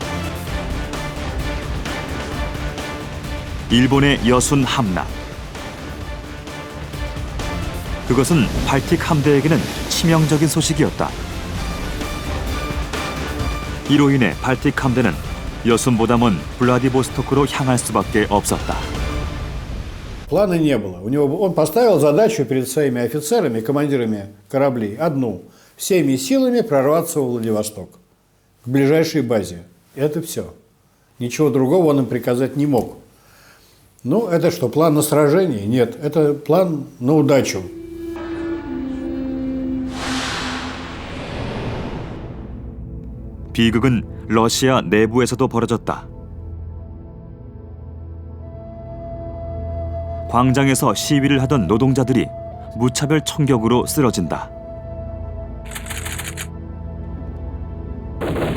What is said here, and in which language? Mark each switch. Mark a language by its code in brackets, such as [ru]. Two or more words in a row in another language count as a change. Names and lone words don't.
[ko] 일본의 여순 함락. 그것은 발틱 함대에게는 치명적인 소식이었다. 이로 인해 발틱 함대는 여순보다 먼 블라디보스토크로 향할 수밖에 없었다. [ru] Плана не было. Он поставил задачу перед своими офицерами, командирами кораблей, одну – всеми силами прорваться во Владивосток, к ближайшей базе. Это все. Ничего другого он им приказать не мог. Ну, это что, план на сражение? Нет, это план на удачу. [ko] 비극은 러시아 내부에서도 벌어졌다. 광장에서 시위를 하던 노동자들이 무차별 총격으로 쓰러진다.